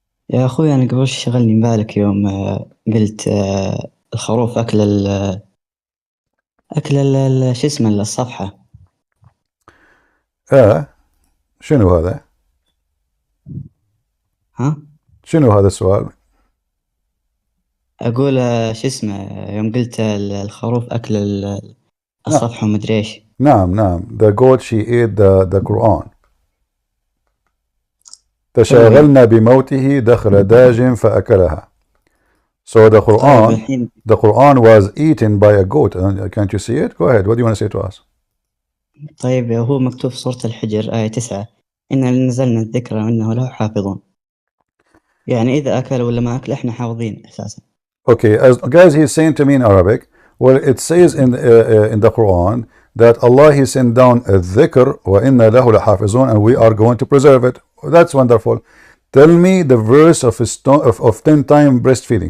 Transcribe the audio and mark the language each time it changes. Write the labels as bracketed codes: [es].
[ar] يا أخوي أنا قبل شغلني بالك يوم قلت الخروف أكل شو اسمه الصفحة. شنو هذا؟ ها؟ شنو هذا السؤال؟ أقول شو اسمه يوم قلت الخروف أكل الصفحة ومدري إيش. نعم. [en] The goat, she ate the Quran. [ar] تشاغلنا بموته دخل داج فأكلها. [en] So the Quran was eaten by a goat. Can't you see it? Go ahead. What do you want to say to us? [ar] طيب هو مكتوب في سورة الحجر آية 9 إنا نزلنا الذكر وإنه له حافظون. يعني إذا أكل ولا ما أكل إحنا حافظين أساسا. [en] Okay, as guys, he's saying to me in Arabic, well, it says in the Quran that Allah, he sent down a dhikr [ar] وَإِنَّا لَهُ لَحَافِظُونَ, [en] and we are going to preserve it. That's wonderful. Tell me the verse of 10 time breastfeeding.